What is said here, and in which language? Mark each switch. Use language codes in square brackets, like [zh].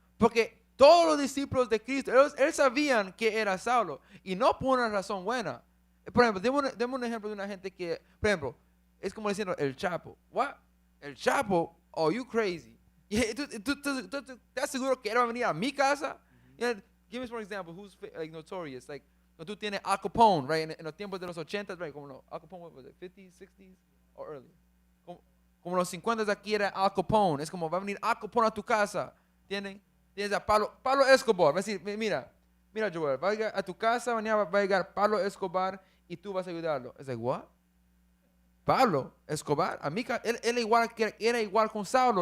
[es] Porque todos los discípulos de Cristo, ellos sabían que era Saulo. Y no por una razón buena. Por ejemplo, deme un ejemplo de una gente que, por ejemplo, es como diciendo el Chapo. [en] ¿What? [es] El Chapo? [en] Oh, you crazy. [es] Y ¿tú estás seguro que él va a venir a mi casa? [en] Give me for example, who's like notorious? [es] Like, cuando tú tienes Al Capone, [en] right? [es] En los tiempos de los 80s, right? Como no, [en] Al Capone, what was it, 50s, 60s, or early? [es] Como los 50s aquí era Al Capone. Es como va a venir Al Capone a tu casa. Tienes a Pablo Escobar. Va a decir, mira, Joel, va a llegar a tu casa, mañana va a llegar Pablo Escobar y tú vas a ayudarlo. Es [en] like, what? [es] Pablo Escobar, él era igual con Saulo.